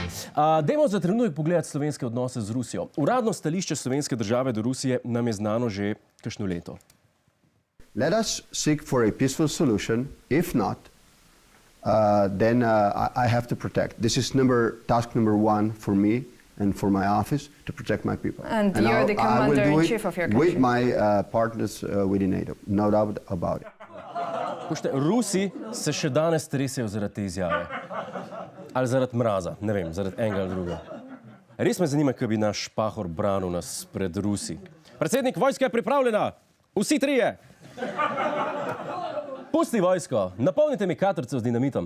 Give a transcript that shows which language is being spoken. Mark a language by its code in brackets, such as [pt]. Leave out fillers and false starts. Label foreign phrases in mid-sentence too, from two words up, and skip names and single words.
[sl] Dajmo za trenutek pogledati slovenske odnose z Rusijo. Uradno stališče slovenske države do Rusije nam je znano že kakšno leto. [en] Let us seek for a peaceful solution. If not, then I have to protect. This is task number one for me and for my office, to protect my people. And you're the commander-in-chief of your country. With my partners within NATO, no doubt about it. [sl] Rusi se še danes tresejo zaradi te izjave. Ali zaradi mraza, ne vem, zaradi enega ali drugega. Res me zanima, kaj bi naš Pahor branil nas pred Rusi. Predsednik, vojska je pripravljena! Vsi trije! Pusti vojsko, napolnite mi katrco z dinamitom.